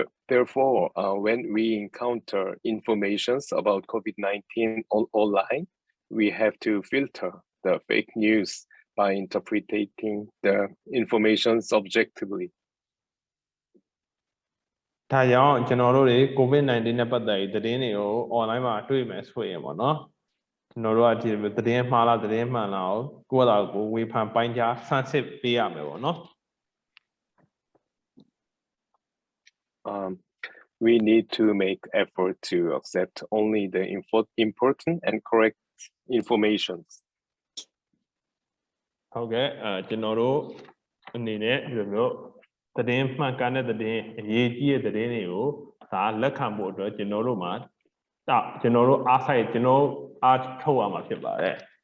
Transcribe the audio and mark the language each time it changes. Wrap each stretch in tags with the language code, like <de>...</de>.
<en>Therefore, when we encounter informations about COVID-19 online, we have to filter the fake news by interpreting the information subjectively.</en> <my>ဒါကြောင့်ကျွန်တော်တို့တွေ COVID-19 နဲ့ပတ်သက်ပြီးသတင်းတွေကို online မှာတွေ့မယ်ဆိုရင်ပေါ့နော်ကျွန်တော်တို့ကဒီသတင်းမှားလားသတင်းမှန်လားကိုယ့်အသာကိုဝေဖန်ပိုင်းခြားဆန်းစစ်ပေးရမယ်ပေါ့နော်</my> <en>We need to make effort to accept only the important and correct information.</en> <my>ဟုတ်ကဲ့ကျွန်တော်တို့အနေနဲ့ဒီလိုမျိုးသတင်းမှန်ကန်တဲ့သတင်းအရေးကြီးတဲ့သတင်းတွေကိုဒါလက်ခံဖို့အတွက်ကျွန်တော်တို့မှာကျွန်တော်တို့အားထုတ်ရမှာဖြစ်ပါတယ်</my>